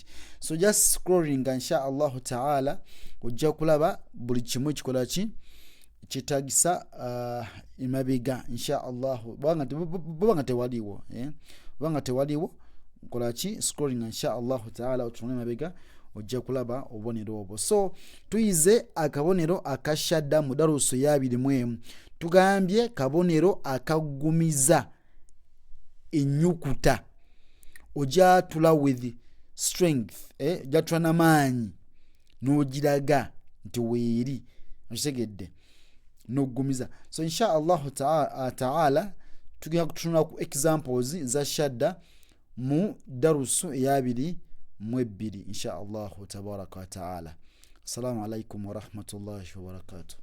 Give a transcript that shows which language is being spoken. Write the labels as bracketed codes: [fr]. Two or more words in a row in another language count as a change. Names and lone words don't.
[en] So just scrolling [ar] إن شاء الله تعالى [lg] ojja kulaba buli kimu kikola ki kitagisa emabega [ar] إن شاء الله [lg] bwanga tewaliwo kola ki scrolling [ar] إن شاء الله تعالى [lg] otunone emabega ojja kulaba obubonero obwo. So tuyize akabonero akashadda mu darusu ya 2 tugambye kabonero akagumiza ennyukuta ojatula [en] with strength [lg] ojatula n'amaanyi n'ogiraga nti weeri. Kitegedde n'ogumiza. So [ar] إن شاء الله تعالى [lg] tugenda kutunula ku examples za shadda mu darusu ya 2 [ar] إن شاء الله تبارك وتعالى. السلام عليكم ورحمة الله وبركاته.